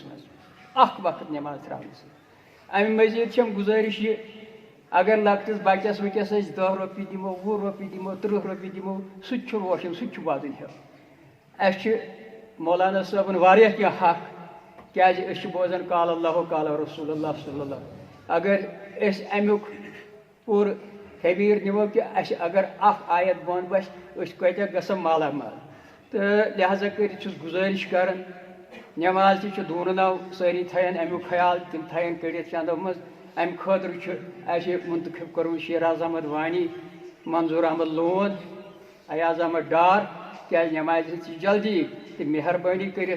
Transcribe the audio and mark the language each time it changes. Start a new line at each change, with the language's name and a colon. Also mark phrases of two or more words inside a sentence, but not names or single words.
Kashmiri: منٛز اکھ وقت نٮ۪ماز ترٛاونہٕ سۭتۍ امہِ مٔزیٖد چھم گُزٲرِش یہِ اگر لۄکٹِس بچس وٕنکٮ۪س أسۍ 10 رۄپیہِ دِمو 20 رۄپیہِ دِمو 30 رۄپیہِ دِمو سُہ تہِ چھُ روشن سُہ تہِ چھُ وزن ہیوٚن اَسہِ چھِ مولانا صٲبن واریاہ کینٛہہ حق کیٛازِ أسۍ چھِ بوزان
Arabic: قال اللہ قال رسول اللہ صلی اللہ
Kashmiri: اگر أسۍ امیُک پوٗرٕ خبیٖر نِمو کہِ اَسہِ اگر اکھ آیت بۄن بسہِ أسۍ کۭتیاہ گژھو مالا مال تہٕ لہذا کٔرِتھ چھُس گُزٲرِش کران نٮ۪ماز تہِ چھُ دوٗنہٕ سٲری تھاون امیُک خیال تِم تھاون کٔڑِتھ چندو منٛز امہِ خٲطرٕ چھُ اَسہِ مُنتخب کوٚرمُت شیراز احمد وانی منظوٗر احمد لون ایاز احمد ڈار کیٛازِ نٮ۪مازِ ہٕنٛز چھِ جلدی تہٕ مہربٲنی